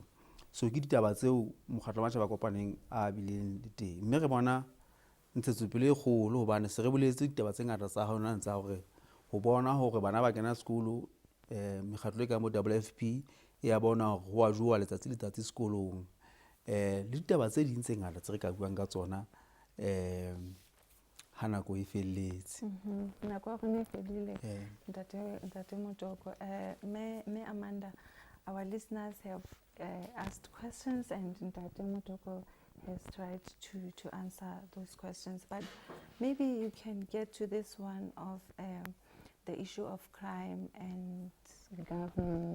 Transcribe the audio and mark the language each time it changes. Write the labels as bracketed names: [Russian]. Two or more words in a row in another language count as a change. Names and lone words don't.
[Southern Sotho] So ke ditaba tseo mokgatlo wa matjhaba a kopaneng a bileng le teng, mme re bona ntshetsopele e kgolo hobane se re boletse ditaba tse ngata tsa hona tsa hore ho bona hore bana ba kena sekolo, mekgatlo e kang bo WFP e ya bona hore ho a jowa letsatsi sekolong, le ditaba tse ding tse ngata tse re ka buang ka tsona ha nako e felletse. Nako ya rona e fedile ntate Motoko. [English] Me Amanda, our listeners have asked questions and Ntate Motoko has tried to answer those questions, but maybe you can get to this one of the issue of crime and governance.